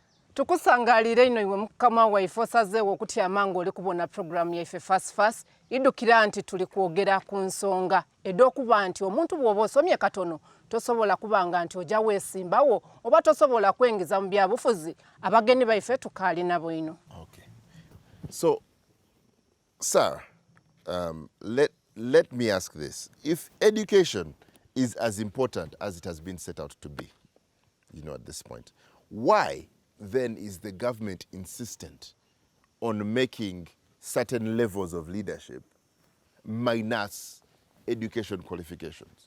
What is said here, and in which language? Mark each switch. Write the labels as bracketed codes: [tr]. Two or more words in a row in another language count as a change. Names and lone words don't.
[lg] Tukusangalira ino iwe mukama waife osazeewo okutya amangu oli kubona programu yaife Fas Fas idukira nti tuli kwogera ku nsonga ed'okuba nti omuntu bw'oba osomye katono tosobola kubanga nti ojja weesimbawo oba tosobola kwengeza mu byabufuzi abagenyi baife tukaali nabo ino. [en] Okay. So, sir, let me ask this. If education is as important as it has been set out to be, you know, at this point, why then is the government insistent on making certain levels of leadership minus education qualifications?